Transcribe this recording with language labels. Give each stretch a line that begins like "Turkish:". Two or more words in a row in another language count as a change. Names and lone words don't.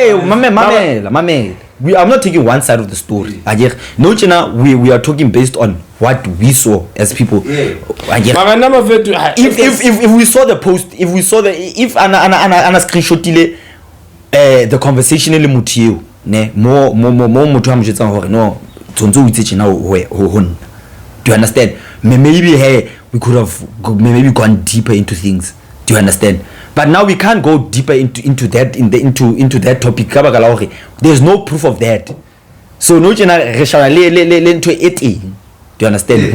English: I'm not taking one side of the story. No, we are talking based on what we saw as people. Yeah. If we saw the post, if
Southern Sotho: ana screenshotile
English: the conversation
Southern Sotho: le motho ne mo motho a mo jetsa hore no Tsontso o itse tjena ho.
English: Do you understand? Maybe hey, we could have maybe gone deeper into things. Do you understand? But now we can't go deeper into that into that topic. There's no proof of that. So no into it. Do you understand?